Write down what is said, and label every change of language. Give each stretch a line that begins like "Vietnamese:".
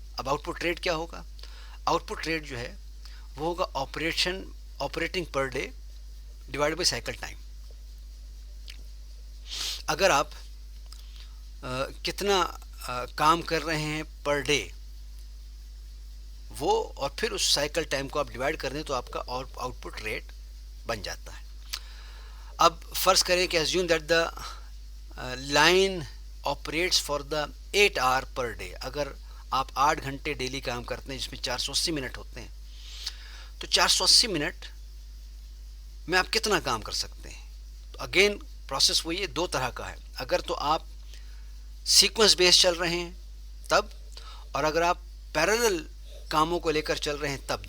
Urdu: اب out put rate کیا ہوگا؟ آؤٹ پٹ ریٹ جو ہے وہ ہوگا operating per day divide by cycle time. اگر آپ کتنا کام کر رہے ہیں پر ڈے وہ، اور پھر اس سائیکل ٹائم کو آپ ڈیوائڈ کر دیں تو آپ کا آؤٹ پٹ ریٹ بن جاتا ہے. اب فرض کریں کہ
English: assume that the line operates for the 8 hour per day.
Urdu: اگر آپ 8 گھنٹے ڈیلی کام کرتے ہیں جس میں 480 منٹ ہوتے ہیں، تو 480 منٹ میں آپ کتنا کام کر سکتے ہیں؟ تو اگین پروسیس وہی ہے، دو طرح کا ہے. اگر تو آپ سیکوینس بیس چل رہے ہیں تب، اور اگر آپ پیرالل کاموں کو لے کر چل رہے ہیں تب.